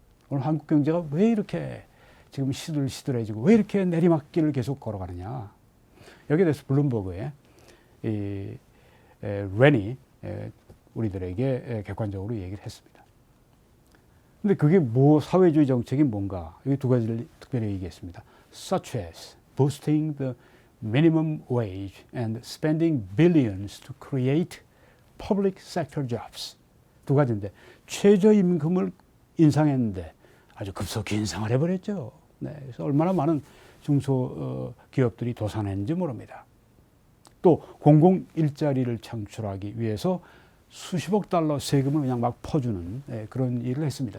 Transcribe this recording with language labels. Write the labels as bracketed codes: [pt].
[ko] 오늘 한국 경제가 왜 이렇게 지금 시들시들해지고 왜 이렇게 내리막길을 계속 걸어가느냐. 여기에 대해서 블룸버그의 이 렌이 우리들에게 객관적으로 얘기를 했습니다. 근데 그게 뭐 사회주의 정책이 뭔가? 여기 두 가지를 특별히 얘기했습니다. [en] Such as boosting the minimum wage and spending billions to create public sector jobs. [ko] 두 가지인데 최저임금을 인상했는데 아주 급속히 인상을 해버렸죠. 네, 그래서 얼마나 많은 중소기업들이 도산했는지 모릅니다. 또 공공 일자리를 창출하기 위해서 수십억 달러 세금을 그냥 막 퍼주는 그런 일을 했습니다.